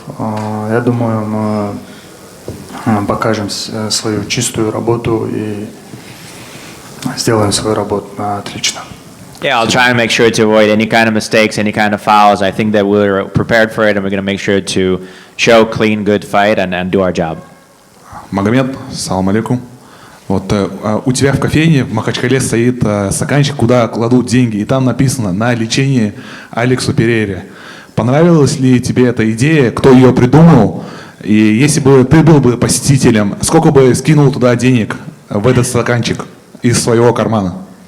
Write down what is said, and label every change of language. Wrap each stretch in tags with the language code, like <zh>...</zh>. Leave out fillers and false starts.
<ru>Я думаю, мы покажем свою чистую работу и сделаем свою работу отлично.</ru> <en>Yeah, I'll try and make sure to avoid any kind of mistakes, any kind of fouls. I think that we're prepared for it, and we're going to make sure to show clean, good fight and do our job.</en> <ru>Магомед, салам алейкум. Вот у тебя в кофейне в Махачкале стоит стаканчик, куда кладут деньги, и там написано «На лечение Алексу Перейре». Понравилась ли тебе эта идея, кто ее придумал? И если бы ты был бы посетителем, сколько бы скинул туда денег в этот стаканчик из своего кармана?</ru>